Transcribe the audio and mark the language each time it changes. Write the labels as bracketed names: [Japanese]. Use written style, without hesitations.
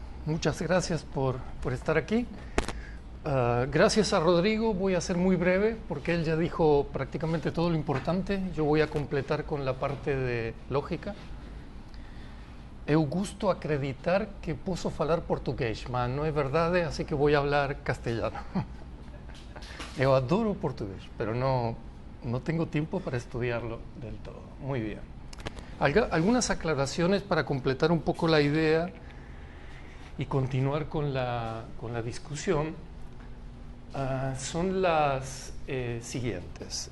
[Spanish] Muchas gracias por estar aquí. Gracias a Rodrigo. Voy a ser muy breve porque él ya dijo prácticamente todo lo importante. Yo voy a completar con la parte de lógica. [Portuguese] Eu gosto acreditar que posso falar português, mas não é verdade, assim que vou falar castelhano. Eu adoro [Spanish] portugués, pero no tengo tiempo para estudiarlo del todo. Muy bien. Algunas aclaraciones para completar un poco la idea y continuar con la discusión son las siguientes.